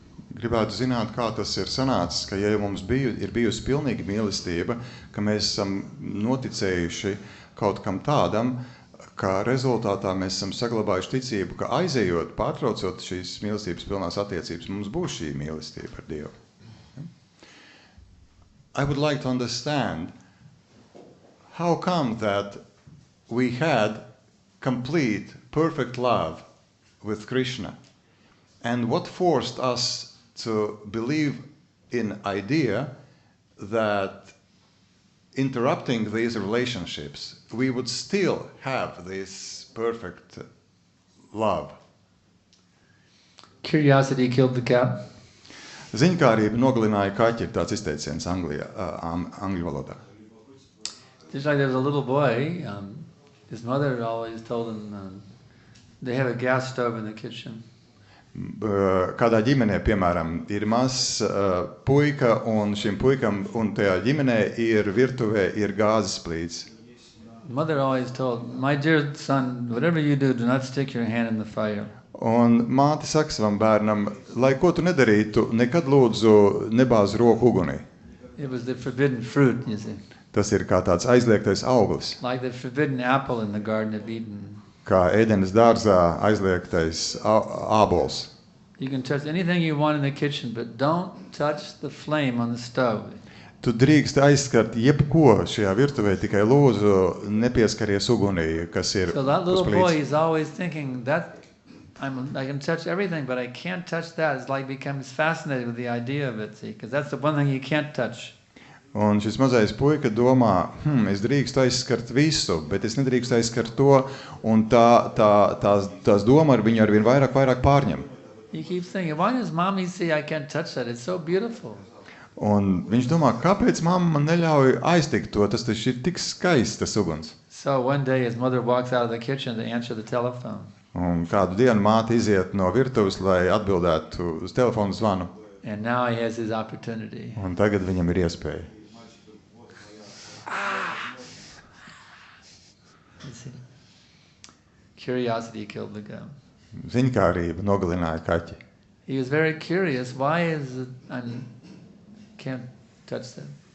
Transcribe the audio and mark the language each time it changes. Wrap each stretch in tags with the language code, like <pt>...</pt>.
<lv>Gribētu zināt, kā tas ir sanācis, ka ja mums ir bijusi pilnīga mīlestība, ka mēs esam noticējuši kaut kam tādam, ka rezultātā mēs esam saglabājuši ticību, ka aizejot, pārtraucot šīs mīlestības pilnās attiecības, mums būs šī mīlestība ar Dievu.</lv> <en>I would like to understand how come that we had complete, perfect love with Krishna, and what forced us to believe in idea that interrupting these relationships, we would still have this perfect love. Curiosity killed the cat.</en> <lv>Ziņkārība nogalināja kaķi, ir tāds izteiciens angļu valodā.</lv> <en>Just like there was a little boy, his mother always told him they have a gas stove in the kitchen.</en> <lv>Kādā ģimenē, piemēram, ir mazs puika, un šim puikam un tajā ģimenē ir virtuvē ir gāzes plīts.</lv> <en>Mother always told, my dear son, whatever you do not stick your hand in the fire.</en> <lv>Un māte saka savam bērnam, lai ko tu nedarītu, nekad lūdzu nebāz roku ugunī.</lv> <en>It was the forbidden fruit, you see.</en> <lv>Tas ir kā tāds aizliegtais auglis.</lv> <en>Like the forbidden apple in the Garden of Eden.</en> <lv>Kā Ēdenes dārzā aizliegtais ābols.</lv> <en>You can touch anything you want in the kitchen, but don't touch the flame on the stove.</en> <lv>Tu drīkst aizskart jebko šajā virtuvē, tikai lūdzu nepieskaries ugunī, kas ir</lv> <en>So that little</en> <lv>uz</lv> <en>boy</en> <lv>plīts.</lv> <en>is always thinking that I can touch everything, but I can't touch that. It's like becomes fascinated with the idea of it, see, because that's the one thing you can't touch.</en> <lv>Un šis mazais puika domā, es drīkstu aizskart visu, bet es nedrīkstu aizskart to, un tās doma ar viņu arvien vairāk pārņem.</lv> <en>He keeps thinking, why does mommy see I can't touch that? It's so beautiful.</en> <lv>Un viņš domā, kāpēc mamma man neļauj aiztikt to, tas taču ir tik skaists tas uguns.</lv> <en>So one day his mother walks out of the kitchen to answer the telephone.</en> <lv>Un kādu dienu māte iziet no virtuves, lai atbildētu uz telefonu zvanu.</lv> <en>And now he has his opportunity.</en> <lv>Un tagad viņam ir iespēja.</lv> <en>Curiosity killed the goat.</en> <lv>Ziņkārība nogalināja kaķi.</lv> <en>He was very curious. Why is it I can't touch that?</en>